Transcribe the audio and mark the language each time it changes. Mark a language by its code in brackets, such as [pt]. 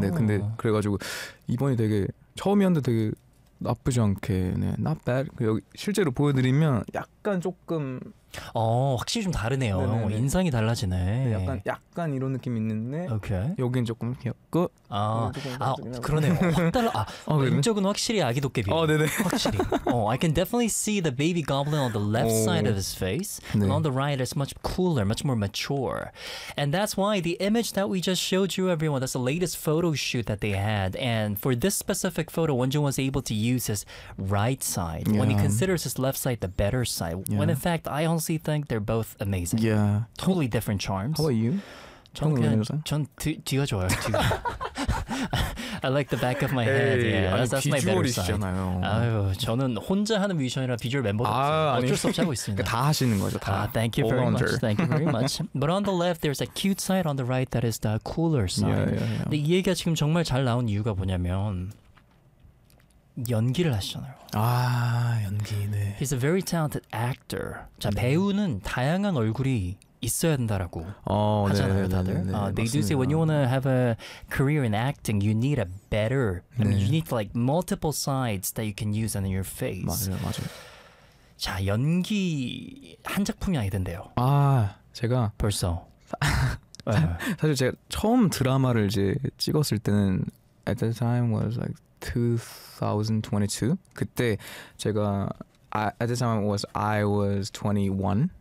[ko] 네, 근데 그래가지고 이번이 되게 처음이었는데 되게 나쁘지 않게, 네, [en] not bad. [ko] 여기 실제로 보여드리면 약간 조금 확실히 좀 다르네요. 네네네. 인상이 달라지네. 네, 약간 이런 느낌 있는데 오케이. 여긴 조금 귀엽고 그러네요. 확 달라. 왼쪽은 확실히 아기도깨비. 확실히. [en] I can definitely see the baby goblin on the left side of his face. [ko] 네. [en] And on the right it's much cooler, much more mature. And that's why the image that we just showed you everyone, that's the latest photo shoot that they had. And for this specific photo, Wonjun was able to use his right side. Yeah. When he considers his left side the better side. Yeah. When in fact, I honestly think they're both amazing. Yeah. Totally different charms. How about you? [ko] 전 뒤가 좋아요. 뒤가. [en] I like the back of my head. Hey, yeah, that's my better side. [ko] 비주얼이시잖아요. 아유, 저는 혼자 하는 뮤지션이라 비주얼 멤버 어쩔 수 없이 하고 있습니다. 다 하시는 거죠, 다. [en] Thank you very much. Thank you very much. But on the left, there's a cute side. On the right, that is the cooler side. Yeah, yeah, yeah. [ko] 근데 이 얘기가 지금 정말 잘 나온 이유가 뭐냐면 연기를 하시잖아요. 아, 연기. 네. [en] He's a very talented actor. [ko] 자, 배우는 다양한 얼굴이 있어야 된다라고 하잖아요, 다들. [en] They do say when you want to have a career in acting, you need a better. I mean, you need like multiple sides that you can use on your face. [ko] 맞아요, 맞아요. 자, 연기 한 작품이 아니던데요. 아, 제가 벌써 사실 제가 처음 드라마를 이제 찍었을 때는 [en] at that time was like 2022. [ko] 그때 제가 [en] at the time I was 21.